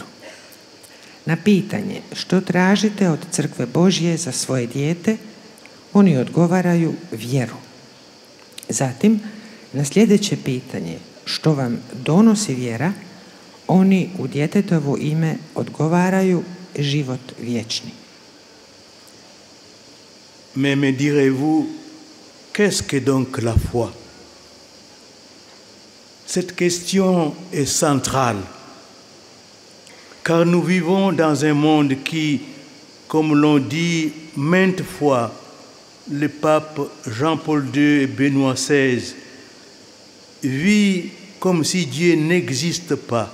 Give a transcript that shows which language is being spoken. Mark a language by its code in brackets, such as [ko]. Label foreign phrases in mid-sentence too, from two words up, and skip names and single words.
[hr] Na pitanje što tražite od crkve Božje za svoje dijete, oni odgovaraju vjeru. Zatim, na sljedeće pitanje što vam donosi vjera, oni u djetetovo ime odgovaraju život vječni. [fr] Mais me direz-vous, qu'est-ce que donc la foi? Cette question est centrale, car nous vivons dans un monde qui, comme l'ont dit maintes fois le pape Jean-Paul II et Benoît XVI, vit comme si Dieu n'existe pas.